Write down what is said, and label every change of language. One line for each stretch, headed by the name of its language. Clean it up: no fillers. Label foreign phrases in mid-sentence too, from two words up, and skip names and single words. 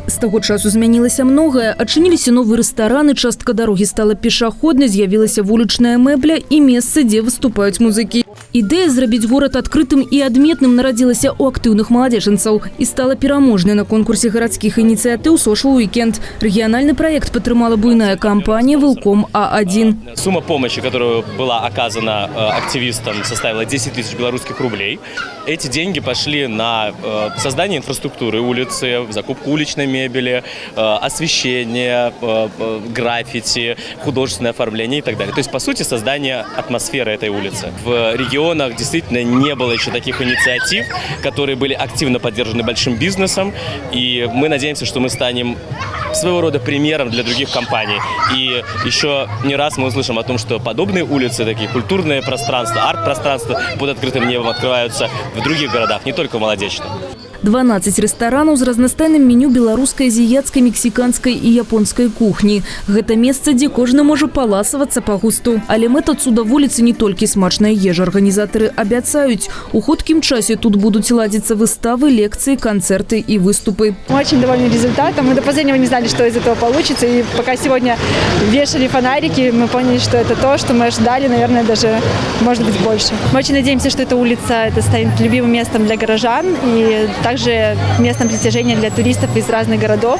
Belarusian: З таго часу змянілася многае. Адчыніліся новыя рэстараны, частка дарогі стала пешаходнай, з'явілася вулічная мэбля і месцы, дзе выступаюць музыкі. Ідэя зрабіць горад адкрытым і адметным нарадзілася ў актыўных маладзечынцаў і стала пераможнай на конкурсе гарадскіх ініцыятыў «Social Weekend». Рэгіянальны праект падтрымала буйная кампанія «Велком А1».
Russian: Сумма помощи, которая была оказана активистам, составила 10 тысяч белорусских рублей. Эти деньги пошли на создание инфраструктуры улицы, закупку уличной мебели, освещение, граффити, художественное оформление и так далее. То есть, по сути, создание атмосферы этой улицы. В регионах действительно не было еще таких инициатив, которые были активно поддержаны большим бизнесом. И мы надеемся, что мы станем своего рода примером для других компаний. И еще не раз мы услышим о том, что подобные улицы, такие культурные пространства, арт-пространства под открытым небом открываются в других городах, не только в Маладзечным.
Belarusian: 12 рэстаранаў з разнастайным меню беларускай, азіяцкай, мексіканскай і японскай кухні. Гэта месца, дзе кожны можа паласавацца па густу. Але мэта цуда вуліцы не толькі смачная ежа. Арганізатары абяцаюць, у хуткім часе тут будуць ладзіцца выставы, лекцыі, канцэрты і выступы.
Russian: Мы очень довольны результатом. Мы до последнего не знали, что из этого получится. И пока сегодня вешали фонарики, мы поняли, что это то, что мы ожидали, наверное, даже, может быть, больше. Мы очень надеемся, что эта улица станет любимым местом для горожан и также местом притяжения для туристов из разных городов.